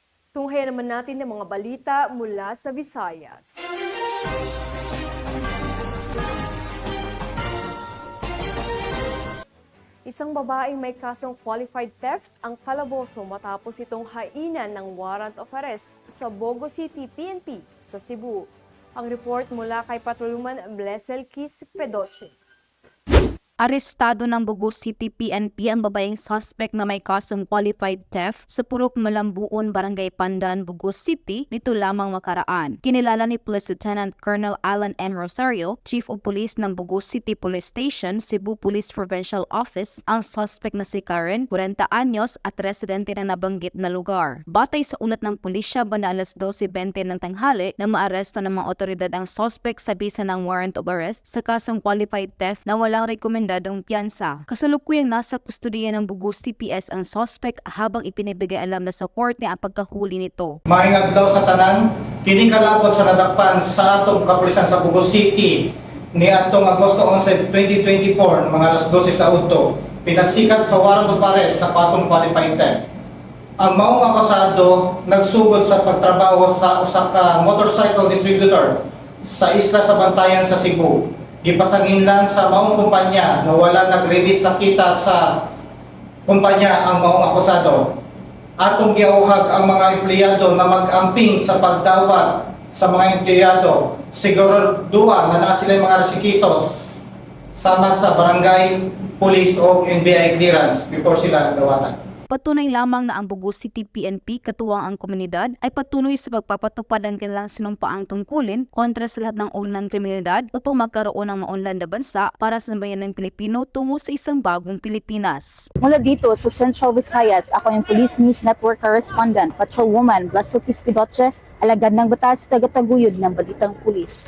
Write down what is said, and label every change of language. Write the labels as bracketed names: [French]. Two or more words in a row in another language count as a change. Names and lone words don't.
[Filipino] Tunghayan naman natin ng mga balita mula sa Visayas. Isang babaeng may kasong [English] qualified theft [Filipino] ang kalaboso matapos itong hainan ng [English] warrant of arrest [Filipino] sa Bogo City, PNP sa Cebu. Ang report mula kay Patrolman Blessel Kiss Pedoche. Arestado ng Bogo City PNP ang babaeng suspect na may kasong [English] qualified theft [Filipino] sa Purok Malambuon, Barangay Pandan, Bogo City nito lamang makaraan. Kinilala ni Police Lieutenant Colonel Alan M. Rosario, [English] Chief of Police [Filipino] ng Bogo City Police Station, Cebu Police Provincial Office, ang suspect na si Karen, 40 anyos at residente ng nabanggit na lugar. Batay sa ulat ng pulisya, banda alas 12:20 ng tanghali na maaresto ng mga otoridad ang suspect sa bisa ng [English] warrant of arrest [Filipino] sa kasong [English] qualified theft [Filipino] na walang rekomendadong piyansa. Kasalukuyang nasa kustodiya ng Bogo CPS ang suspect habang ipinibigay alam na sa korte ang pagkahuli nito. [Cebuano] Maingag daw sa tanan, kini kalapot sa nadakpan sa atong kapulisan sa Bogo City ni atong Agosto 11, 2024, mga alas 12 sa udto, pinasikat sa [English] warrant of arrest [Cebuano] sa kasong [English] qualified theft. [Cebuano] Ang maong akusado nagsugod sa pagtrabaho sa usa ka motorcycle distributor sa isla sa Bantayan sa Cebu. Gipasanginlan sa maong kumpanya na wala nag-remit sa kita sa kumpanya ang maong akusado. Atong giauhag ang mga empleyado na mag-amping sa pagdawat sa mga empleyado. Siguro duwa na sila mga resikitos sama sa barangay, police o NBI clearance before sila dawatan. [Filipino] Patunay lamang na ang Bogo City PNP katuwang ang komunidad ay patuloy sa pagpapatupad ng kanilang sinumpaang tungkulin kontra sa lahat ng uri ng kriminalidad upang magkaroon ng maunlad na bansa para sa bayan ng Pilipino tungo sa isang bagong Pilipinas. Mula dito sa Central Visayas, ako yung [English] Police News Network Correspondent, [Filipino] Patrolwoman Blessel Kiss Pedoche, alagad ng batas, tagataguyod ng Balitang Pulis.